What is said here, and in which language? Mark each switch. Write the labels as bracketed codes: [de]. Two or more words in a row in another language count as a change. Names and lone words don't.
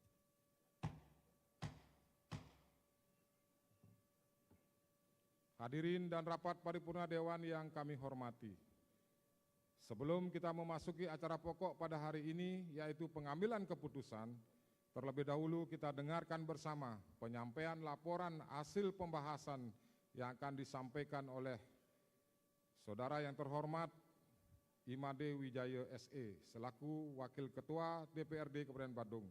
[id] Hadirin dan rapat paripurna Dewan yang kami hormati, sebelum kita memasuki acara pokok pada hari ini, yaitu pengambilan keputusan, terlebih dahulu kita dengarkan bersama penyampaian laporan hasil pembahasan yang akan disampaikan oleh Saudara yang terhormat Imade Wijaya SE selaku Wakil Ketua DPRD Kabupaten Badung.